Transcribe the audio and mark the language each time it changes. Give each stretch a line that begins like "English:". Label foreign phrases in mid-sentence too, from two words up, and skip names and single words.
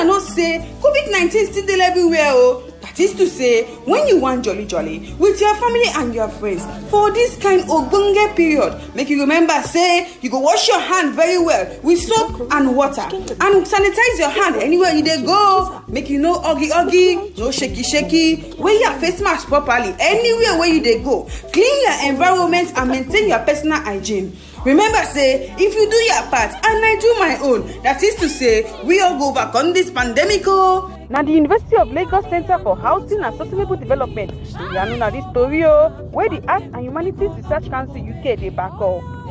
Nigerian Pidgin: She una know say COVID-19 still dey everywhere. That is to say, when you want jolly jolly with your family and your friends for this kind ogbonge period, make you remember say you go wash your hand very well with soap and water and sanitize your hand anywhere you dey go. Make you no oggy, no shaky. Wear your face mask properly anywhere where you dey go. Clean your environment and maintain your personal hygiene. Remember say, if you do your part and I do my own, that is to say, we all go overcome this pandemic. Now the University of Lagos Center for Housing and Sustainable Development, you know this story where the Arts and Humanities Research Council UK they back up.